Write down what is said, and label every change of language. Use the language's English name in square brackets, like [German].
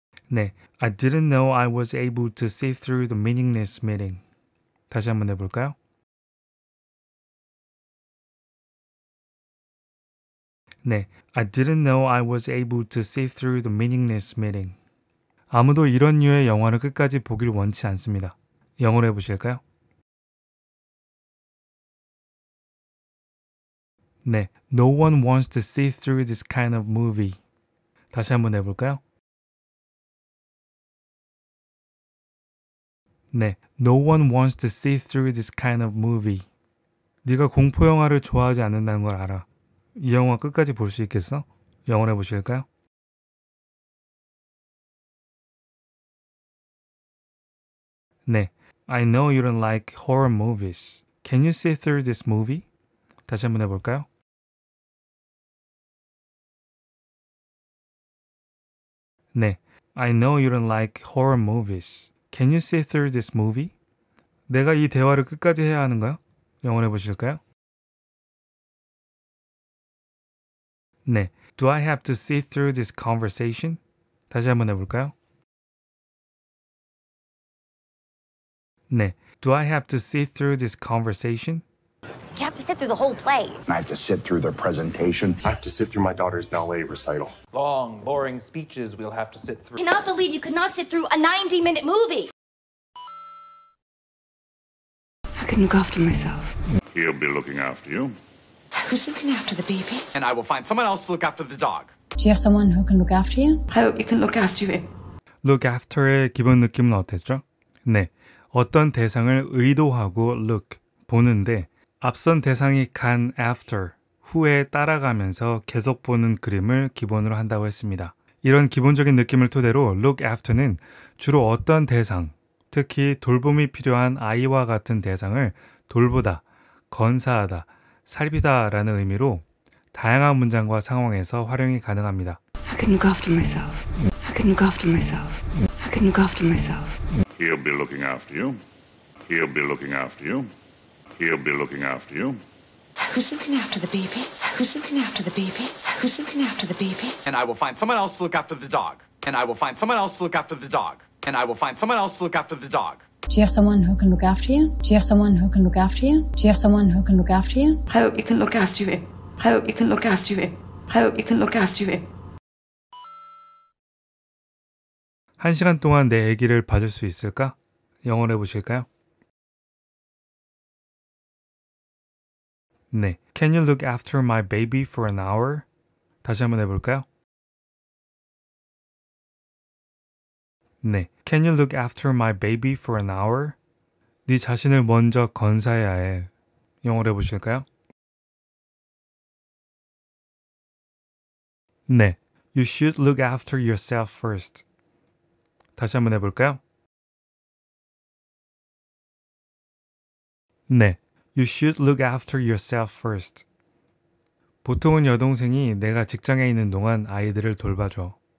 [English] 네, I didn't know I was able to see through the meaningless meeting. [Korean] 다시 한번 해볼까요? [English] 네, I didn't know I was able to see through the meaningless meeting. [Korean] 아무도 이런 류의 영화를 끝까지 보길 원치 않습니다. 영어로 해보실까요? [English] 네, no one wants to see through this kind of movie. [Korean] 다시 한번 해볼까요? [English] 네, no one wants to see through this kind of movie. [Korean] 네가 공포 영화를 좋아하지 않는다는 걸 알아. 이 영화 끝까지 볼 수 있겠어? 영어로 해보실까요? [English] 네, I know you don't like horror movies. Can you see through this movie? [Korean] 다시 한번 해볼까요? [English] 네, I know you don't like horror movies. Can you see through this movie? [Korean] 내가 이 대화를 끝까지 해야 하는가요? 영어로 해보실까요? [English] 네, do I have to see through this conversation? [Korean] 다시 한번 해볼까요? [English] 네, do I have to see through this conversation? You have to sit through the whole play. I have to sit through their presentation. I have to sit through my daughter's ballet recital. Long, boring speeches we'll have to sit through. I cannot believe you could not sit through a 90-minute movie. I can look after myself. He'll be looking after you. Who's looking after the baby? And I will find someone else to look after the dog. Do you have someone who can look after you? I hope you can look after him. [Korean] Look after의 기본 느낌은 어땠죠? 네, 어떤 대상을 의도하고 look, 보는데 앞선 대상이 간 after, 후에 따라가면서 계속 보는 그림을 기본으로 한다고 했습니다. 이런 기본적인 느낌을 토대로 look after는 주로 어떤 대상, 특히 돌봄이 필요한 아이와 같은 대상을 돌보다, 건사하다, 살피다 라는 의미로 다양한 문장과 상황에서 활용이 가능합니다. [English] I can look after myself. I can look after myself. I can look after myself. He'll be looking after you. He'll be looking after you. He'll be looking after you. Who's looking after the baby? Who's looking after the baby? Who's looking after the baby? And I will find someone else to look after the dog. And I will find someone else to look after the dog. And I will find someone else to look after the dog. Do you have someone who can look after you? Do you have someone who can look after you? Do you have someone who can look after you? I hope you can look after him. I hope you can look after him. I hope you can look after him. [Korean] 1시간 동안 내 아기를 봐줄 수 있을까? 영어로 해보실까요? [English] 네, Can you look after my baby for an hour? [Korean] 다시 한번 해볼까요? [English] 네, Can you look after my baby for an hour? [Korean] 네 자신을 먼저 건사해야 해. 영어로 해보실까요? [English] 네, You should look after yourself first. [Korean] 다시 한번 해볼까요? [English] 네, You should look after yourself first. [Korean] 보통은 여동생이 내가 직장에 있는 동안 아이들을 돌봐줘.